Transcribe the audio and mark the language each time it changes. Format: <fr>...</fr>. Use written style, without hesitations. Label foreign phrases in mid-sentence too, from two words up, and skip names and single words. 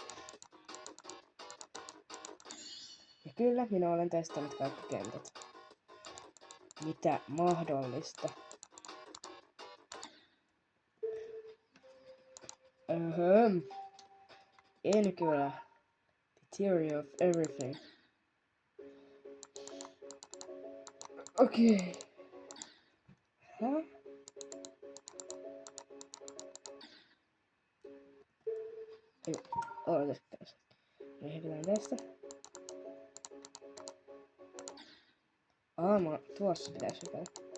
<fi>Ja kyllä, minä olen testannut kaikki kentät. Mitä mahdollista. En kyllä.</fi> <en>The theory of everything.</en> <fi>Okei. Okay. Häh? Ei, odotas. Lähdetään tästä. Tuossa pitäisi hypätä.</fi>